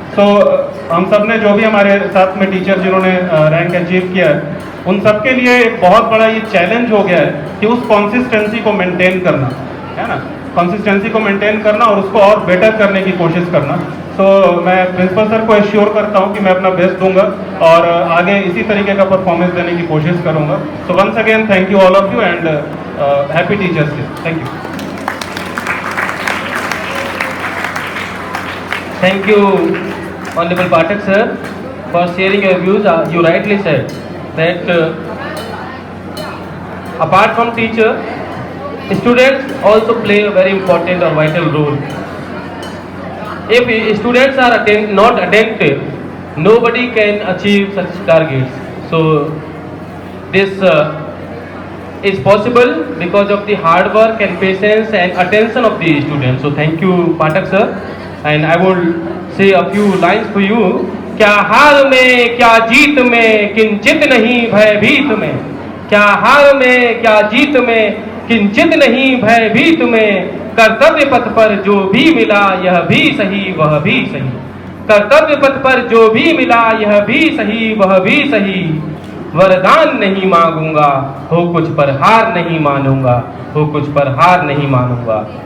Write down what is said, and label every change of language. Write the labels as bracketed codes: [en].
[hi] सो हम सब ने जो भी हमारे साथ में टीचर जिन्होंने रैंक अचीव किया है उन सब के लिए एक बहुत बड़ा ये चैलेंज हो गया है कि उस कंसिस्टेंसी को मेंटेन करना, है ना, कंसिस्टेंसी को मेंटेन करना और उसको और बेटर करने की कोशिश करना। सो मैं प्रिंसिपल सर को एश्योर करता हूँ कि मैं अपना बेस्ट दूंगा और आगे इसी तरीके का परफॉर्मेंस देने की कोशिश करूँगा। [en] So once again thank you all of you and happy teachers day. Thank you. Thank you, Honorable Pathak sir, for sharing your views. You rightly said that apart from teacher, students also play a very important or vital role. If students are not attentive, nobody can achieve such targets. So this is possible because of the hard work and patience and attention of the students. So thank you, Pathak sir. And I will say a few lines for you. [hi] क्या हार में क्या जीत में किंचित नहीं भयभीत में, क्या हार में क्या जीत में किंचित नहीं भयभीत में, कर्तव्य पथ पर जो भी मिला यह भी सही वह भी सही, कर्तव्य पथ पर जो भी मिला यह भी सही वह भी सही, वरदान नहीं मांगूंगा हो कुछ पर हार नहीं मानूंगा, हो कुछ पर हार नहीं मानूंगा।